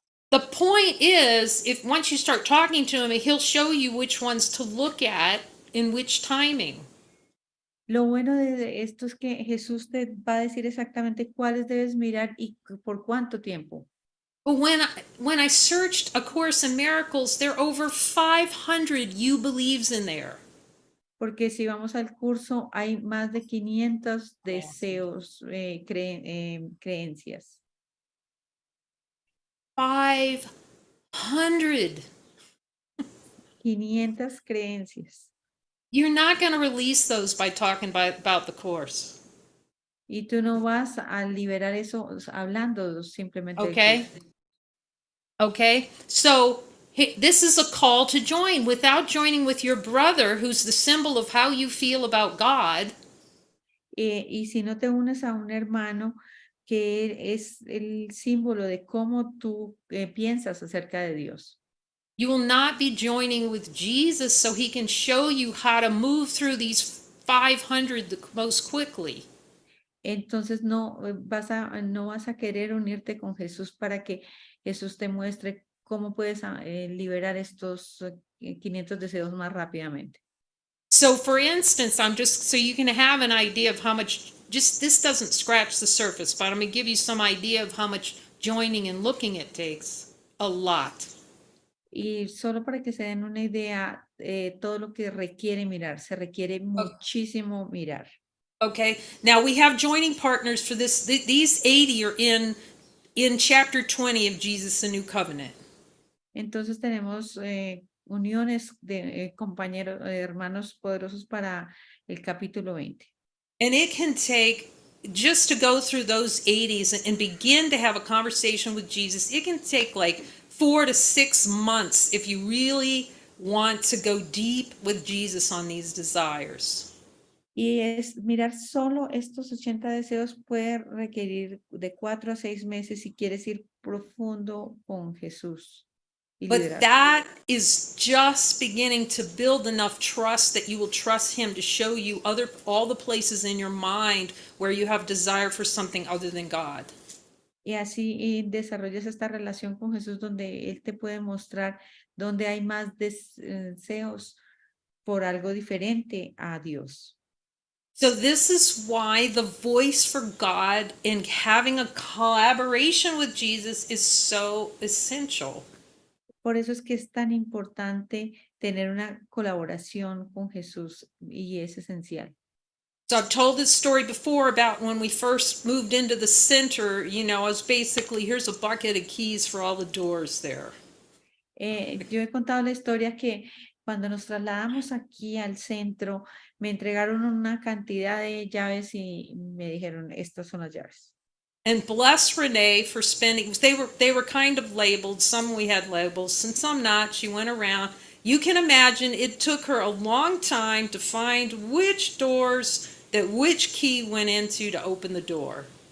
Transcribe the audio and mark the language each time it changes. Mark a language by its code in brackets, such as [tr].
[en] The point is, if once you start talking to him, he'll show you which ones to look at in which timing. [es] Lo bueno de esto es que Jesús te va a decir exactamente cuáles debes mirar y por cuánto tiempo. [en] But when I searched A Course in Miracles, there are over 500 you believes in there. [es] Porque si vamos al curso, hay más de 500 deseos, creencias. 500. 500 creencias. [en] You're not going to release those by talking about the Course. [es] Y tú no vas a liberar eso hablando simplemente del [en] Okay? [es] curso. [en] Okay? So this is a call to join. Without joining with your brother, who's the symbol of how you feel about God, [es] Y si no te unes a un hermano que es el símbolo de cómo tú piensas acerca de Dios. [en] you will not be joining with Jesus so he can show you how to move through these 500 the most quickly. [es] Entonces no vas a querer unirte con Jesús para que Jesús te muestre cómo puedes liberar estos 500 deseos más rápidamente. [en] So, for instance, I'm just so you can have an idea of how much, just this doesn't scratch the surface, but I'm going to give you some idea of how much joining and looking it takes. A lot. [es] Y solo para que se den una idea, todo lo que requiere mirar, se requiere muchísimo mirar. [en] Okay. Now we have joining partners for this. These 80 are in chapter 20 of Jesus the New Covenant. [es] Entonces tenemos uniones de compañeros, hermanos poderosos para el capítulo 20. [en] And it can take, just to go through those 80s and begin to have a conversation with Jesus, it can take like 4 to 6 months if you really want to go deep with Jesus on these desires. [es] Y es mirar solo estos 80 deseos puede requerir de 4 a 6 meses si quieres ir profundo con Jesús y [en] But [es] liberar. [en] that is just beginning to build enough trust that you will trust him to show you all the places in your mind where you have desire for something other than God. [es] Y así desarrollas esta relación con Jesús donde Él te puede mostrar donde hay más deseos por algo diferente a Dios. [en] So this is why the voice for God and having a collaboration with Jesus is so essential. [es] Por eso es que es tan importante tener una colaboración con Jesús y es esencial. [en] So I've told this story before about when we first moved into the center, I was basically, here's a bucket of keys for all the doors there. [es] Yo he contado la historia que cuando nos trasladamos aquí al centro, me entregaron una cantidad de llaves y me dijeron, estas son las llaves. [en] And bless Renee for spending, they were kind of labeled. Some we had labels and some not. She went around. You can imagine it took her a long time to find which doors that which key went into to open the door.